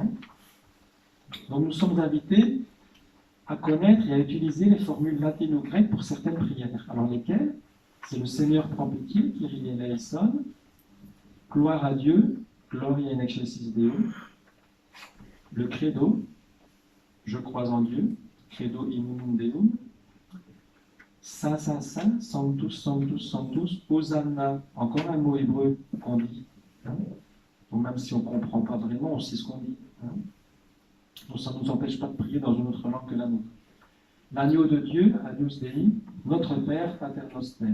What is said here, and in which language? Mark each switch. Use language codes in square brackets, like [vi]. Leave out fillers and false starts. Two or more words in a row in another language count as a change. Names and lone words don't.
[fr] Donc nous sommes invités à connaître et à utiliser les formules latines ou grecques pour certaines prières. Alors lesquelles? C'est le Seigneur prend pitié, [la] Kyrie eleison, [fr] gloire à Dieu, [la] Gloria in excelsis Deo, [fr] le credo, je crois en Dieu, [la] credo in unum Deum, [fr] Saint, Saint, Saint, [la] Sanctus, Sanctus, Sanctus, Hosanna, [fr] encore un mot hébreu qu'on dit. Hein. Donc même si on ne comprend pas vraiment, on sait ce qu'on dit. Hein. Donc ça ne nous empêche pas de prier dans une autre langue que la nôtre. L'agneau de Dieu, [la] Agnus Dei, [fr] notre Père, [la] Pater Noster.